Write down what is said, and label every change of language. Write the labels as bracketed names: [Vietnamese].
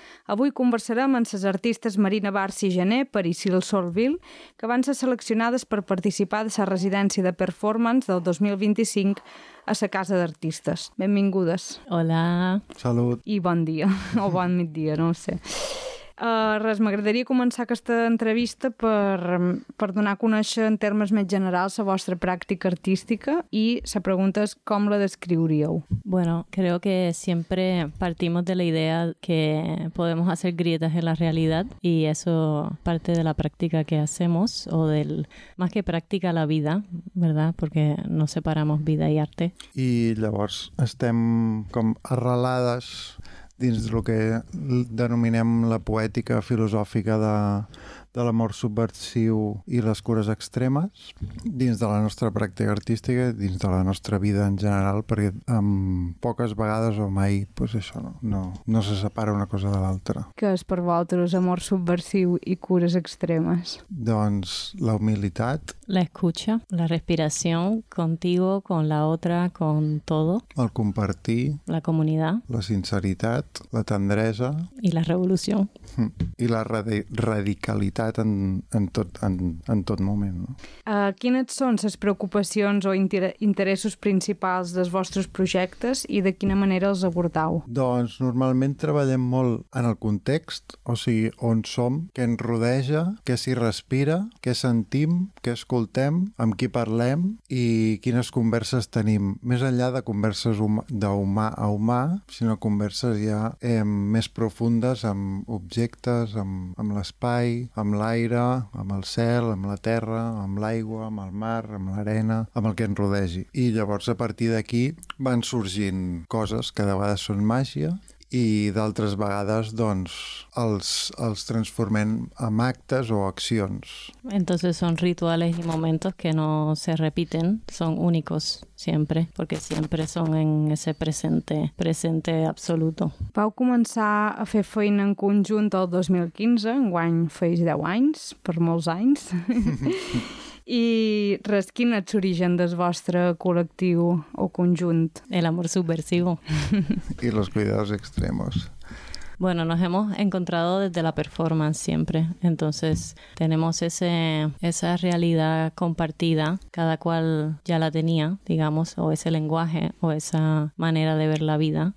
[Catalan] Avui conversarem amb les artistes Marina Barci Gené per Isil Solville, que van ser seleccionades per participar de la residència de performance del 2025 a la Casa d'Artistes. Benvingudes. Hola. Salut. I bon dia. O bon migdia, no ho sé. Res, m'agradaria començar aquesta entrevista per donar a conèixer en termes més generals la vostra pràctica artística i la pregunta és com la descriuríeu. [Spanish] Bueno, creo que siempre partimos de la idea que podemos hacer grietas en la realidad y eso parte de la práctica que hacemos o del, más que práctica, la vida, ¿verdad? Porque no separamos vida y arte. [Catalan] I llavors estem com arrelades dins del que denominem la poètica filosòfica de l'amor subversiu i les cures extremes, dins de la nostra pràctica artística, dins de la nostra vida en general, perquè amb poques vegades o mai pues això no se separa una cosa de l'altra. Què és per vosaltres amor subversiu i cures extremes? Doncs la humilitat. [Spanish] La escucha, la respiración, contigo, con la otra, con todo. [Catalan] El compartir. La comunidad. La sinceritat, la tendresa. I la revolució. I la radicalitat. En tot moment. No? Quines són les preocupacions o interessos principals dels vostres projectes i de quina manera els abordau? Doncs normalment treballem molt en el context, o sigui, on som, què ens rodeja, què s'hi respira, què sentim, què escoltem, amb qui parlem i quines converses tenim. Més enllà de converses d'humà a humà, sinó converses ja més profundes amb objectes, amb l'espai, amb l'aire, amb el cel, amb la terra, amb l'aigua, amb el mar, amb l'arena, amb el que ens rodegi. I llavors, a partir d'aquí, van sorgint coses que de vegades són màgia i d'altres vegades doncs, els transformem en actes o accions. [Spanish] Entonces son rituales y momentos que no se repiten, son únicos siempre, porque siempre son en ese presente absoluto. [Catalan] Vau començar a fer feina en conjunt el 2015, enguany feix 10 anys, per molts anys. I res, quin és l'origen del vostre col·lectiu o conjunt? [Spanish] El amor subversivo. I los cuidados extremos. Bueno, nos hemos encontrado desde la performance siempre. Entonces, tenemos esa realidad compartida, cada cual ya la tenía, digamos, o ese lenguaje o esa manera de ver la vida.